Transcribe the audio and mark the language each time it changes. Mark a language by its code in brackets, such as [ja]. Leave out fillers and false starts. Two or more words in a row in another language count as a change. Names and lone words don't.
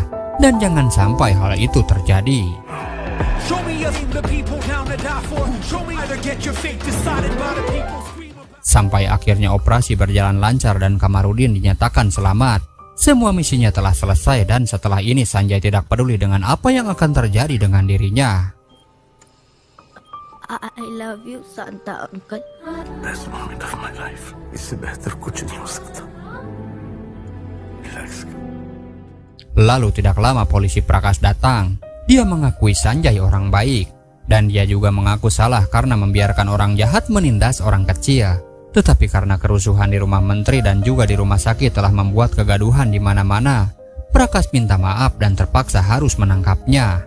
[id] Dan jangan sampai hal itu terjadi. Sampai akhirnya operasi berjalan lancar dan Kamarudin dinyatakan selamat. Semua misinya telah selesai dan setelah ini Sanjay tidak peduli dengan apa yang akan terjadi dengan dirinya. [en] I love you, Santa Uncle. Best moment of my life. [hi] इससे बेहतर कुछ नहीं हो सकता. [en] Relax. [id] Lalu tidak lama polisi Prakash datang. Dia mengakui Sanjay orang baik. Dan dia juga mengaku salah karena membiarkan orang jahat menindas orang kecil. Tetapi karena kerusuhan di rumah menteri dan juga di rumah sakit telah membuat kegaduhan di mana-mana, Prakash minta maaf dan terpaksa harus menangkapnya.